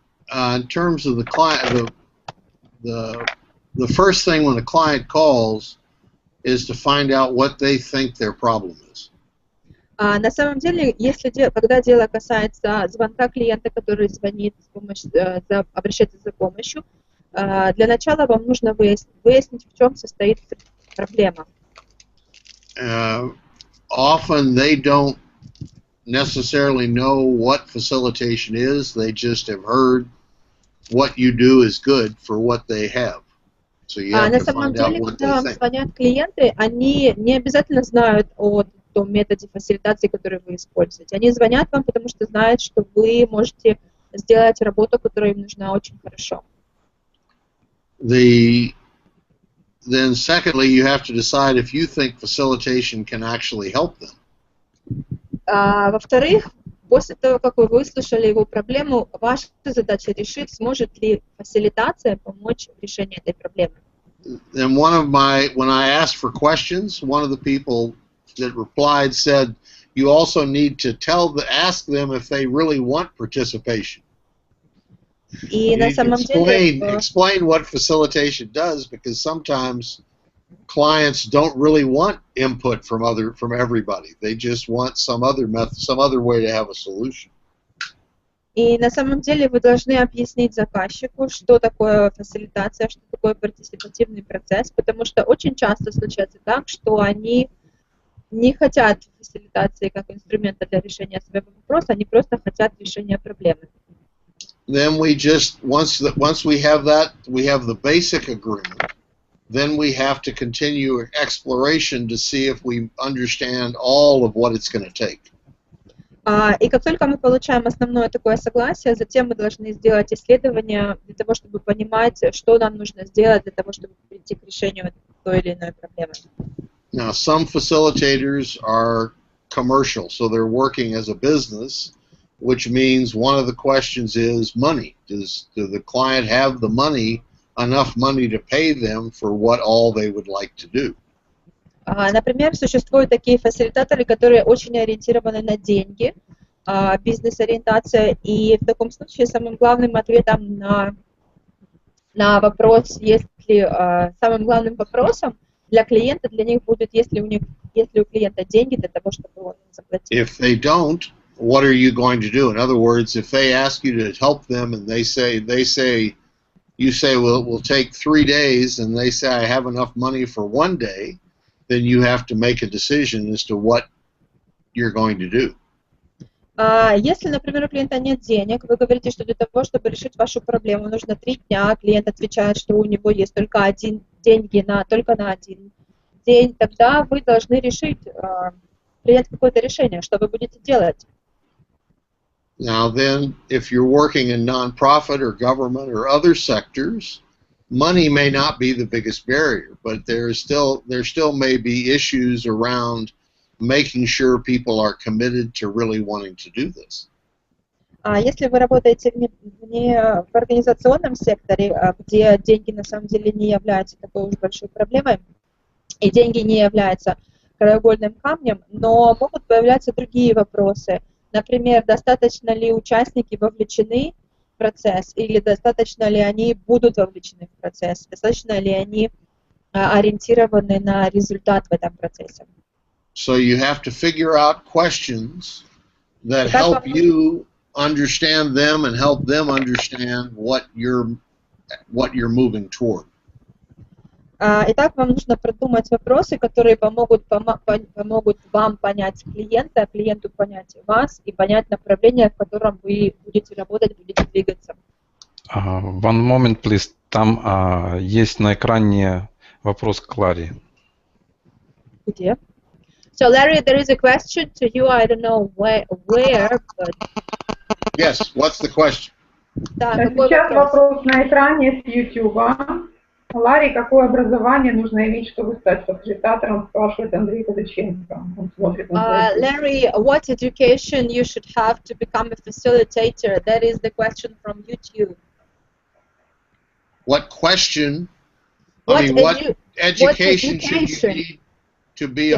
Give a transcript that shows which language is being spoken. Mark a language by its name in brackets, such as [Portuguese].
[English] In terms of the client, the first thing when a client calls is to find out what they think their problem is. [Russian] На самом деле, когда дело касается звонка клиента, который звонит обращается за помощью, для начала вам нужно выяснить, в чем состоит проблема. [English] Often they don't necessarily know what facilitation is. They just have heard what you do is good for what they have. So you have to find out what they think. [Russian] Когда вам звонят клиенты, они не обязательно знают о том методе фасилитации, который вы используете. Они звонят вам, потому что знают, что вы можете сделать работу, которая им нужна очень хорошо. [English] Then secondly, you have to decide if you think facilitation can actually help them. [Russian] Во-вторых, после того, как вы выслушали его проблему, ваша задача решить, сможет ли фасилитация помочь в решении этой проблемы. [English] And when I asked for questions, one of the people that replied said, you also need to ask them if they really want participation. [Russian] И на самом деле [English] explain what facilitation does, because sometimes clients don't really want input from everybody. They just want some other method, some other way to have a solution. [Russian] И на самом деле вы должны объяснить заказчику, что такое фасилитация, что такое партиципативный процесс, потому что очень часто случается так, что они не хотят фасилитации как инструмента для решения своего вопроса, они просто хотят решения проблемы. [English] Then we just once we have that, we have the basic agreement. Then we have to continue exploration to see if we understand all of what it's going to take. [Russian] И как только мы получаем основное такое согласие, затем мы должны сделать исследование для того, чтобы понимать, что нам нужно сделать для того, чтобы прийти к решению той или иной проблемы. [English] Now, some facilitators are commercial, so they're working as a business, which means one of the questions is money. Does the client have the money, enough money to pay them for what all they would like to do? [Russian] Например, существуют такие фасилитаторы, которые очень ориентированы на деньги, бизнес-ориентация, и в таком случае самым главным ответом на вопрос, самым главным вопросом для клиента, для них будет, если у клиента деньги для того, чтобы он заплатил. [English] If they don't, what are you going to do? In other words, if they ask you to help them and you say, well, it will take 3 days, and they say, I have enough money for 1 day, then you have to make a decision as to what you're going to do. [Russian] Если, например, у клиента нет денег, вы говорите, что для того, чтобы решить вашу проблему, нужно 3 дня, клиент отвечает, что у него есть только деньги только на 1 день, тогда вы должны решить, принять какое-то решение, что вы будете делать. Now then, if you're working in nonprofit or government or other sectors, money may not be the biggest barrier, but there still may be issues around making sure people are committed to really wanting to do this. Если вы работаете в организационном секторе, где деньги на самом деле не являются такой уж большой проблемой, и деньги не являются краеугольным камнем, но могут появляться другие вопросы. Например, достаточно ли участники вовлечены в процесс, или достаточно ли они будут вовлечены в процесс, достаточно ли они ориентированы на результат в этом процессе. [English] So you have to figure out questions that help you understand them and help them understand what you're moving toward. [Russian] Итак, вам нужно продумать вопросы, которые помогут вам понять клиента, клиенту понять вас и понять направление, в котором вы будете работать, будете двигаться. [English] One moment, please. [Russian] Там есть на экране вопрос к Ларе. Где? [English] So Larry, there is a question to you. I don't know where, but... Yes, what's the question? [Russian] Да, какой Сейчас вопрос? вопрос на экране с YouTube. Ларе, какое образование нужно иметь, чтобы стать фасилитатором, спрашивает Андрей Казаченко. Он смотрит на твой [English] Larry, what education you should have to become a facilitator? That is the question from YouTube. What question? What what education should you need to be a